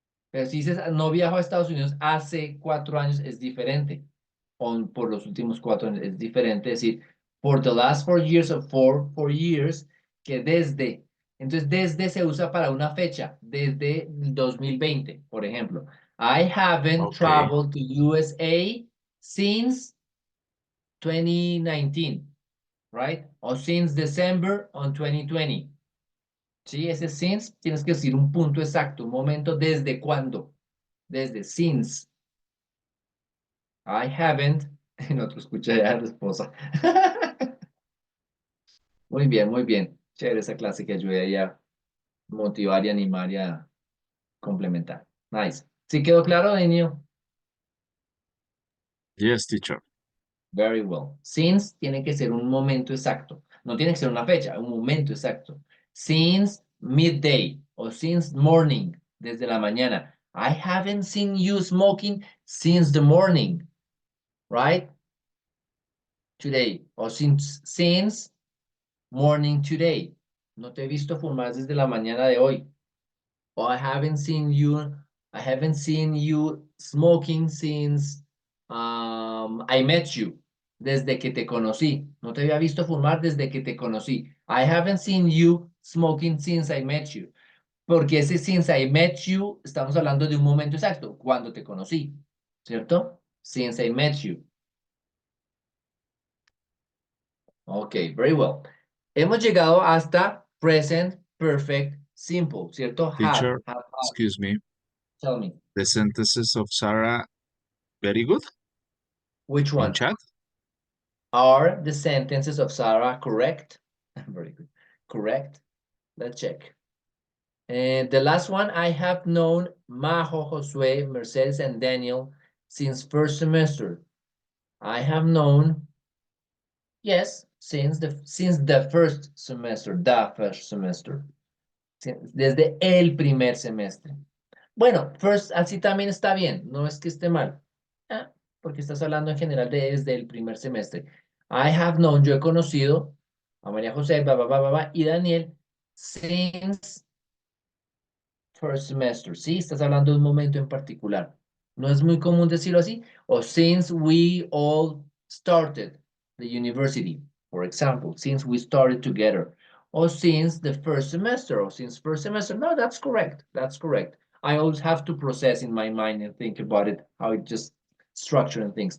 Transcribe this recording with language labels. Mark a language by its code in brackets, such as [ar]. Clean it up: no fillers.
[es] Pero si dices no viajo a Estados Unidos hace 4 años, es diferente. Por los últimos 4 años es diferente decir [en] for the last 4 years [es] of 4 years que desde. Entonces, desde se usa para una fecha, desde 2020, por ejemplo. [en] I haven't Okay. traveled to USA since 2019, right? O since December on 2020. [es] Sí, ese since tienes que decir un punto exacto, un momento desde cuándo. Desde since. [en] I haven't. [es] No te escuché ya la esposa. Muy bien, muy bien. Chévere esa clase que ayude ahí a motivar y animar y a complementar. [en] Nice. [es] ¿Sí quedó claro, niño? [en] Yes, teacher. Very well. [es] Since tiene que ser un momento exacto. No tiene que ser una fecha, un momento exacto. [en] Since midday o since morning, [es] desde la mañana. [en] I haven't seen you smoking since the morning, right? Today. O since morning today. [es] No te he visto fumar desde la mañana de hoy. [en] O I haven't seen you smoking since I met you. [es] Desde que te conocí. No te había visto fumar desde que te conocí. [en] I haven't seen you smoking since I met you. [es] Porque ese since I met you, estamos hablando de un momento exacto, cuando te conocí. ¿Cierto? [en] Since I met you. Ok, very well. [es] Hemos llegado hasta present perfect simple, ¿cierto? [en] Teacher, Have. excuse me. Tell me, The sentences of Sarah, very good which in one? chat. Are the sentences of Sarah correct? Very good. Correct. Let's check. And the last one, I have known Majo, Josue, Mercedes, and Daniel since first semester. I have known, yes, since the first semester, [es] desde el primer semestre. Bueno, first, así también está bien, no es que esté mal, porque estás hablando en general desde el primer semestre. [en] I have known, [es] yo he conocido a María José, y Daniel [en] since first semester, [es] ¿sí? Estás hablando de un momento en particular. No es muy común decirlo así. [en] O since we all started the university, for example, since we started together. Or since the first semester, or since first semester. No, that's correct. That's correct. I always have to process in my mind and think about it, how it just structuring things.